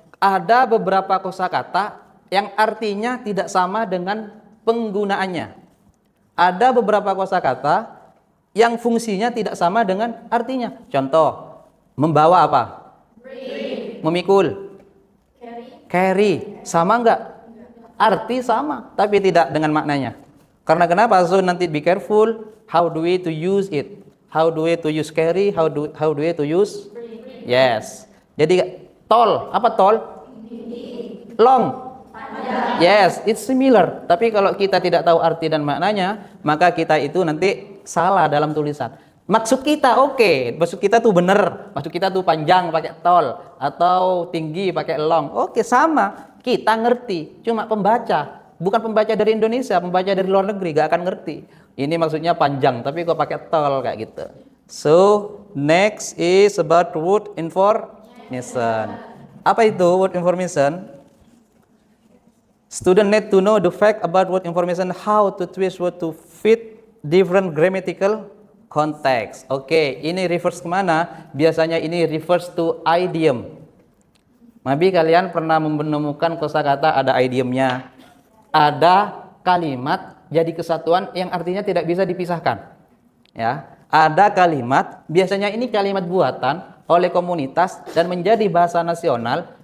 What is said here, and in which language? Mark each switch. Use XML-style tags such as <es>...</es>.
<id>Ada beberapa kosakata yang artinya tidak sama dengan penggunaannya. Ada beberapa kosakata yang fungsinya tidak sama dengan artinya. Contoh, membawa apa? Bring. Memikul. Carry. Sama enggak? Arti sama, tapi tidak dengan maknanya. Karena kenapa?</id> <en>So</en> <id>nanti</id> <en>be careful how do we to use it. How do we to use carry? How do we to use? Bring. Yes.</en> <id>Jadi tall, apa tall? Long.</id> <en>Yes, it's similar.</en> <id>Tapi kalau kita tidak tahu arti dan maknanya, maka kita itu nanti salah dalam tulisan. Maksud kita oke, maksud kita tuh benar, maksud kita tuh panjang pakai tall atau tinggi pakai long. Oke, sama. Kita ngerti. Cuma pembaca, bukan pembaca dari Indonesia, pembaca dari luar negeri gak akan ngerti. Ini maksudnya panjang, tapi kok pakai tall kayak gitu.</id> <en>So, next is about word information.</en> <id>Apa itu</id> <en>word information? Student need to know the fact about word information, how to twist word to fit different grammatical context.</en> <id>Oke, ini refers kemana? Biasanya ini</id> <en>refers to idiom.</en> <id>Maybe kalian pernah menemukan kosakata ada idiomnya, ada kalimat jadi kesatuan yang artinya tidak bisa dipisahkan. Ya, ada kalimat, biasanya ini kalimat buatan oleh komunitas dan menjadi bahasa nasional.</id>